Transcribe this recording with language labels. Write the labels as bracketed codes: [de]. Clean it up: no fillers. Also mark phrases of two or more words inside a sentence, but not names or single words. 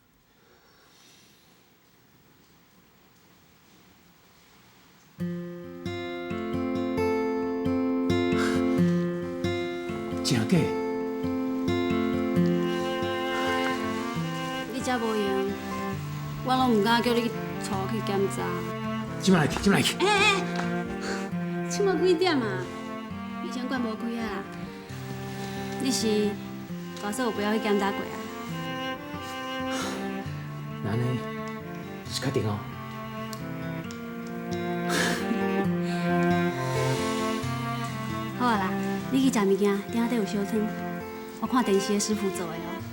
[nan] 真假？你遮无用，我拢毋敢叫你带去检查。即摆来去，即摆来去。即摆几点啊？医生馆无开啊。你是大嫂有陪我去检查过啊？那安尼是确定哦。好啊啦，你去食物件，顶下底有小汤，我看电视的师傅做的哦。